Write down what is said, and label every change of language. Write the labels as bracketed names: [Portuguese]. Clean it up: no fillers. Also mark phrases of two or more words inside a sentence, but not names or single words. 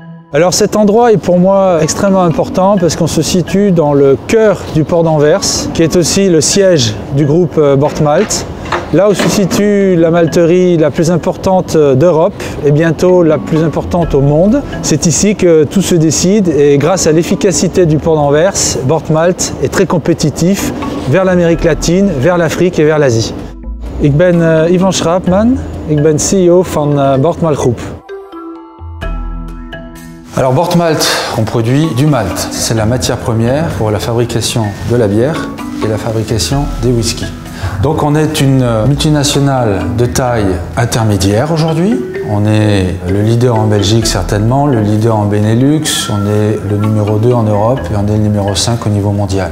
[French] Alors cet endroit est pour moi extrêmement important parce qu'on se situe dans le cœur du port d'Anvers, qui est aussi le siège du groupe Bortmalt. Là où se situe la malterie la plus importante d'Europe et bientôt la plus importante au monde. C'est ici que tout se décide et grâce à l'efficacité du port d'Anvers, Bortmalt est très compétitif vers l'Amérique latine, vers l'Afrique et vers l'Asie. [Dutch] Ik ben Ivan Schraapman, ik ben CEO van Bortmalt Groep. [French] Alors Bortmalt, on produit du malt. C'est la matière première pour la fabrication de la bière et la fabrication des whiskies. Donc on est une multinationale de taille intermédiaire aujourd'hui. On est le leader en Belgique certainement, le leader en Benelux, on est le numéro 2 en Europe et on est le numéro 5 au niveau mondial.